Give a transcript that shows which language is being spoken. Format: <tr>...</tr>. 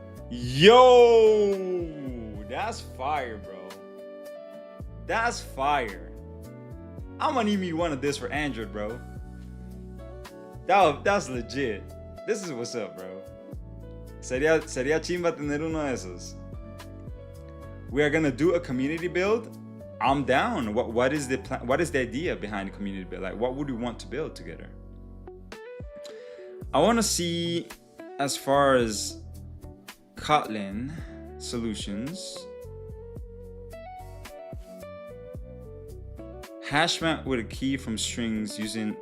<en>Yo, that's fire, bro. That's fire. I'm gonna need me one of this for Android, bro. That's legit. This is what's up, bro.</en> <es>Sería chimba tener uno de esos.</es> <en>We are gonna do a community build. I'm down. What is the plan? What is the idea behind the community build? Like, what would we want to build together? I want to see, as far as Kotlin solutions, hash map with a key from strings using.</en>